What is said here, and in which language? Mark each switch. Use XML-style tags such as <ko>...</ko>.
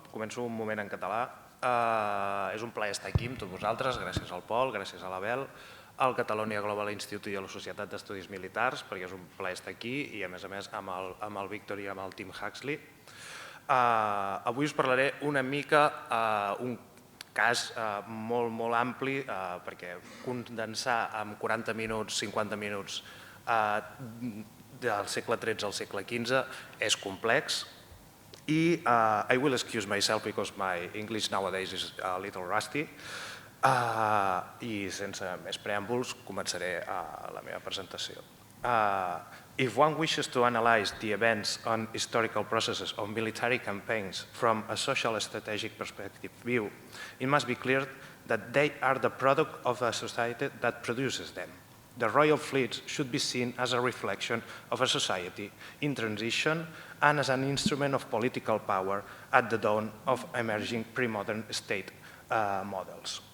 <ca>Començo un moment en català. És un plaer estar aquí amb tots vosaltres, gràcies al Pol, gràcies a l'Abel, al Catalonia Global Institute i a la Societat d'Estudis Militars, perquè és un plaer estar aquí, i a més amb el Víctor i amb el Tim Huxley. Avui us parlaré una mica un cas molt ampli, perquè condensar en 40 minuts, 50 minuts del segle XIII al segle XV és complex.</ca> <en>I I will excuse myself because my English nowadays is a little rusty.</en> <ca>I sense més preàmbuls començaré la meva presentació.</ca> <en>If one wishes to analyze the events and historical processes of military campaigns from a social strategic perspective view, it must be clear that they are the product of a society that produces them. The royal fleets should be seen as a reflection of a society in transition and as an instrument of political power at the dawn of emerging pre-modern state models.</en>